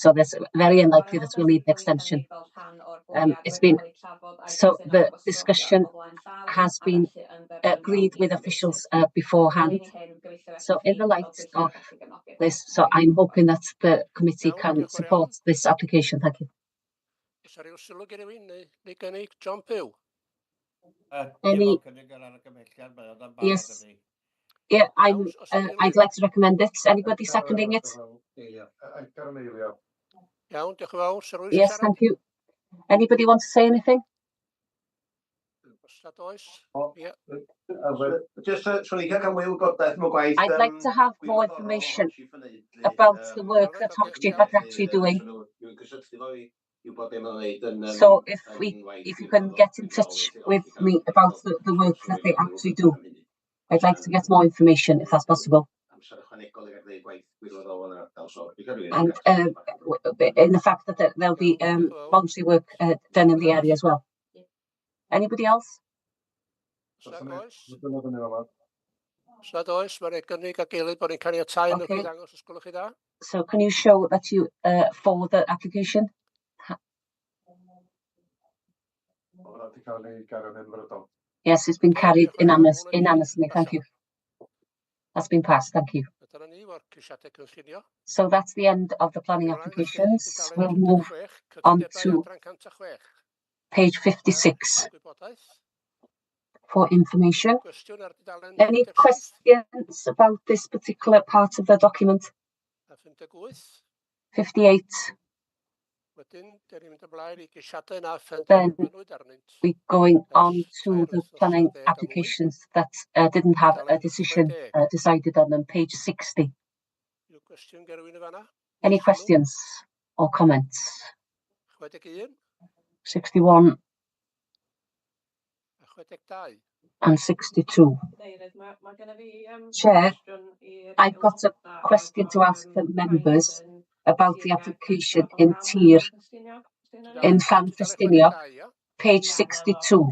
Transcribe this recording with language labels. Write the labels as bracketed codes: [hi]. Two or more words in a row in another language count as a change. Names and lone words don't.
[en] So there's very unlikely that we'll need an extension. It's been, so the discussion has been agreed with officials beforehand. So in the light of this, so I'm hoping that the committee can support this application. Thank you. [cy] Oes yna ryw sylw gen i fi neu gynnig John Pugh? [en] Any? Yes. Yeah, I'd like to recommend it. Anybody seconding it? [cy] Iawn, diolch yn fawr. Sir Rwys [en] Yes, thank you. Anybody want to say anything? [cy] Os nad oes? Ie. [en] I'd like to have more information about the work that Hochgyp are actually doing. So if you can get in touch with me about the work that they actually do, I'd like to get more information if that's possible. And in the fact that there'll be voluntary work done in the area as well. Anybody else? [cy] Os nad oes, mae'n ei gynnig ag eilydd bod ni'n caniatáu yn [en] Okay. [cy] ymwneud ddangos os gwelwch chi dda. [en] So can you show that you forward the application? Yes, it's been carried unanimously. Thank you. That's been passed. Thank you. [cy] Dyna ni o'r ceisiadau cynllunio. [en] So that's the end of the planning applications. We'll move on to page 56 [cy] Gwybodaeth. [en] for information. [cy] Cwestiwn ar dudalen [en] Any questions about this particular part of the document? [cy] 58. [en] 58. [cy] Wedyn, dyn ni'n mynd ymlaen i geisiadau na [en] Then [cy] phenderfynwyd arnynt. [en] we're going on to the planning applications that didn't have a decision decided on them, page 60. [cy] Yw cwestiwn gen rywun yn fanna? [en] Any questions or comments? [cy] 61 [en] 61 [cy] a 62. [en] and 62. Chair, I've got a question to ask the members about the application in Tir, in Llanfestiniog, page 62.